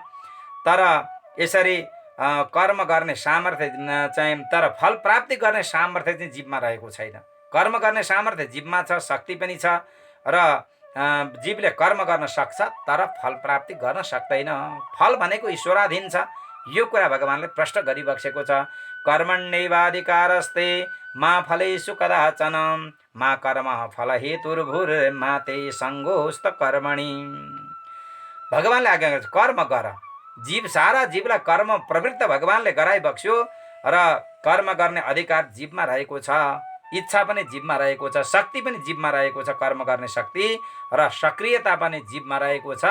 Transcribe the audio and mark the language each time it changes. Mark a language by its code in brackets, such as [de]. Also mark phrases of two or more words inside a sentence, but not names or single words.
[ne] तर यसरी कर्म गर्ने सामर्थ्य चाहिँ, तर फल प्राप्ति गर्ने सामर्थ्य चाहिँ जीवमा रहेको छैन। कर्म गर्ने सामर्थ्य जीवमा छ, शक्ति पनि छ र जीवले कर्म गर्न सक्छ तर फल प्राप्ति गर्न सक्दैन। फल भनेको ईश्वराधीन छ। यो कुरा भगवानले प्रश्न गरिबक्सेको छ। [sa] कर्मण्येवाधिकारस्ते मा फलेषु कदाचन मा कर्म फल हेतुर्भुर्मा ते सङ्गोस्त कर्मणि। [ne] भगवानले आज्ञा गर्छ कर्म गर। जीव सारा जीवलाई कर्म प्रवृत्त भगवानले गराइबक्स्यो र कर्म गर्ने अधिकार जीवमा रहेको छ, इच्छा पनि जीवमा रहेको छ, शक्ति पनि जीवमा रहेको छ, कर्म गर्ने शक्ति र सक्रियता पनि जीवमा रहेको छ।